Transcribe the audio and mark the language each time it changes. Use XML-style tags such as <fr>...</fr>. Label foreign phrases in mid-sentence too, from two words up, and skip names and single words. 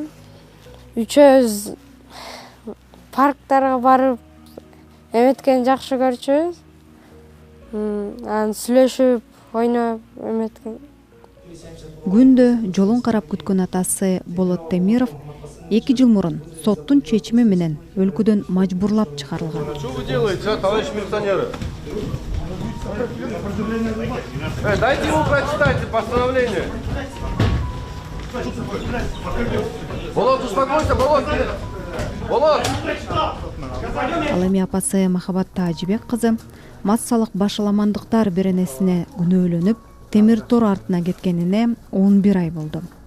<ky>Үчөөбүз парктарга барып эметкени жакшы көрчүбүз. Анан сүйлөшүп, ойноп эметкен. Күндө жолун карап күткөн атасы Болот Темиров 2 жыл мурун соттун чечими менен өлкөдөн мажбурлап чыгарылган.</ky> <ru>Что вы делаете, товарищ милиционеры? Дайте ему прочитать постановление. Болот, успокойся, Болот! Болот!</ru> <ky>Ал эми апасы Махабат Тажибек кызы массалык башаламандыктар беренесине күнөөлөнүп, темир тор артына кеткенине 11 ай болду.</ky>